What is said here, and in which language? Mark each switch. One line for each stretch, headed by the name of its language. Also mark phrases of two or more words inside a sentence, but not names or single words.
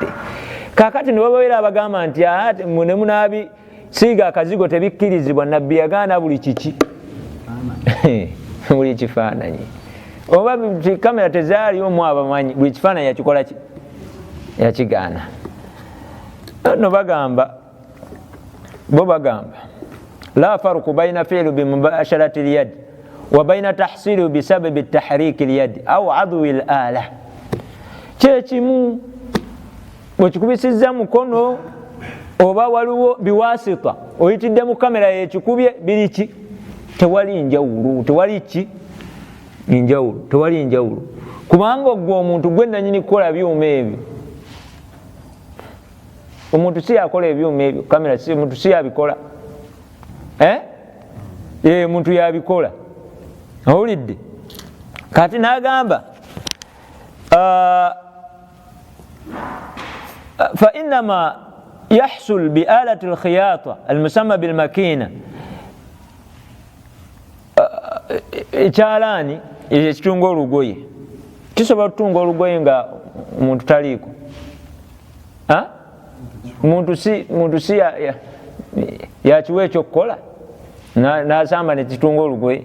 Ganda: Kakati ne bababeera abagamba nti ne munaabi siiga akazigo tebikkirizibwa, nabbi yagaana buli kiki buli kifaananyi, oba kamera tezaalimu abamanyi, buli kifaananyi yakikola ki yakigaana. No bo bagamba
Arabic: لا فرق بين الفعل بالمباشرة اليد وبين التسبب بسبب تحريك اليد أو عدوي لالا,
Ganda: kyekimu bwekikubisizza mukono oba waliwo biwasita oyitidde mu kamera yekikubye biriki, tewali njawulo, tewali njawulo, kubanga ogwo omuntu gwe nanyini kukola byuma ebyo, omuntu si yakola ebyuma ebyo, kamera omuntu si yabikola, muntu yabikola, owulidde. Kati n'agamba
Arabic: فإنما يحصل بالآلات الخياطة المسماة بالماكينة,
Ganda: ekyalaani ekitunga olugoye kisobola okutunga olugoye nga omuntu taliiko, muntu si yakiwa ekyokukola nasamba nekitunga olugoye.